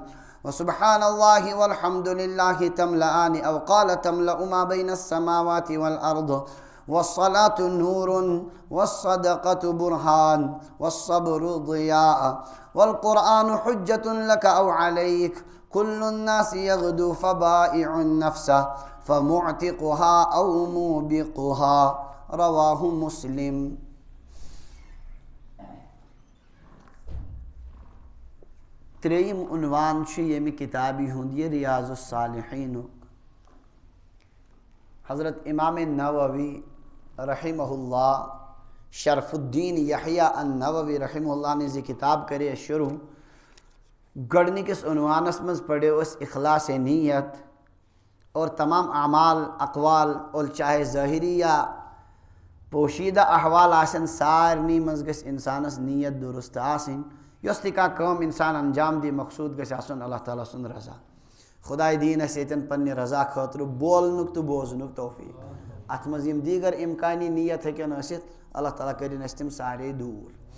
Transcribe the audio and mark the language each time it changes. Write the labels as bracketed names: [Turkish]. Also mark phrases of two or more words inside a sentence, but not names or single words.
[Arabic] وسبحان الله والحمد لله تملأان أو قال تملأ ما بين السماوات والأرض والصلاة نور والصدقة برهان والصبر ضياء والقرآن حجة لك أو عليك كل الناس يغدو فبائع النفس فمعتقها أو موبقها رواه مسلم. [Kashmiri] تریم عنوان چھِ ییٚمہِ کِتابہِ ہُنٛد یہِ ریاض الصالحیٖنُک. [Urdu] حضرت امام نووی رحمہ اللہ شرف الدین یحییٰ النووی رحمہ اللہ نے یہ کتاب [Kashmiri] کرے شروع. گۄڈنِکِس عنوانس منٛز پڑھیو أسۍ اخلاص نیت [Urdu] اور تمام اعمال اقوال اور چاہے ظٲہری یا پوشیدہ احوال [Kashmiri] آسن سارنٕے منٛز گژھِ اِنسانس نیت درست آسٕنۍ. یۄس تہِ کانٛہہ کٲم اِنسان انجام دی مقصوٗد گژھِ آسُن اللہ تعالیٰ سُنٛد رضا. خۄداے دِیِن اَسہِ ییٚتٮ۪ن پننہِ رضا خٲطرٕ بولنُک تہٕ بوزنُک توفیٖق. اَتھ منٛز یِم دیٖگر اِمکانی نیت ہیٚکن ٲسِتھ اللہ تعالیٰ کٔرِنۍ اَسہِ تِم سارے دوٗر.